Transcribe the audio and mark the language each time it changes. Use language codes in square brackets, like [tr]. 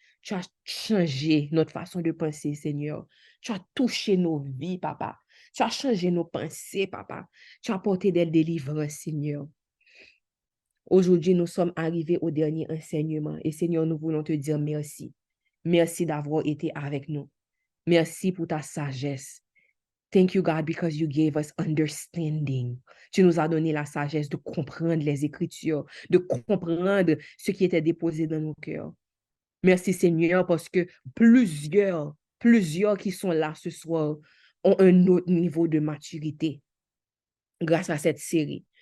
[fr] Tu as changé notre façon de penser, Seigneur. Tu as touché nos vies, Papa. Tu as changé nos pensées, Papa. Tu as apporté des délivrances, Seigneur. Aujourd'hui, nous sommes arrivés au dernier enseignement et Seigneur, nous voulons te dire merci. Merci d'avoir été avec nous. Merci pour ta sagesse. [en] Thank you, God, because you gave us understanding. [fr] Tu nous as donné la sagesse de comprendre les Écritures, de comprendre ce qui était déposé dans nos cœurs. Merci, Seigneur, parce que plusieurs qui sont là ce soir ont un autre niveau de maturité grâce à cette série.